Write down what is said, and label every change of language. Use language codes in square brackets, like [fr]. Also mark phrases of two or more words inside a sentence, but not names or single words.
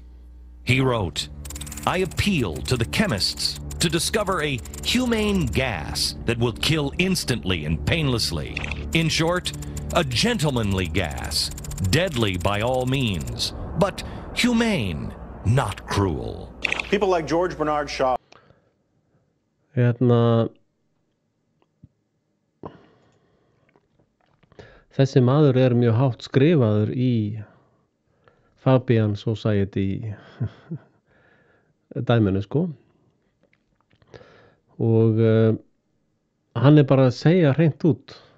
[en] He wrote, I appeal to the chemists to discover a humane gas that will kill instantly and painlessly. In short, a gentlemanly gas, deadly by all means, but humane, not cruel. People like George Bernard Shaw. [is] Þessi maður mjög hátt skrifaður í [en] Fabian Society [is] dæminu, sko. Og hann bara að segja hreint út.